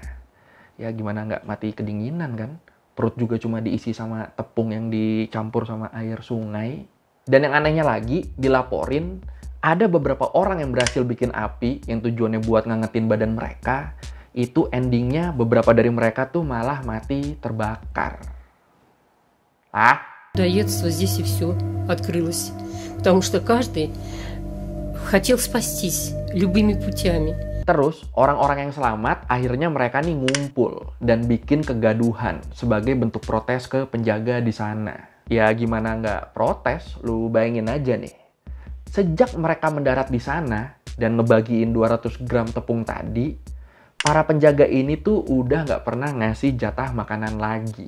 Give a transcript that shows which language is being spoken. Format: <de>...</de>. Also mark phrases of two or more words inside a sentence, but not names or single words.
<id>Ya gimana nggak mati kedinginan kan? Perut juga cuma diisi sama tepung yang dicampur sama air sungai. Dan yang anehnya lagi, dilaporin ada beberapa orang yang berhasil bikin api yang tujuannya buat ngangetin badan mereka. Itu endingnya beberapa dari mereka tuh malah mati terbakar.</id> <ru>Доедство здесь и все открылось, потому что каждый хотел спастись любыми путями.</ru> <id>Terus orang-orang yang selamat akhirnya mereka nih ngumpul dan bikin kegaduhan sebagai bentuk protes ke penjaga di sana. Ya gimana nggak protes, lu bayangin aja nih. Sejak mereka mendarat di sana dan ngebagiin 200 gram tepung tadi, para penjaga ini tuh udah nggak pernah ngasih jatah makanan lagi.</id>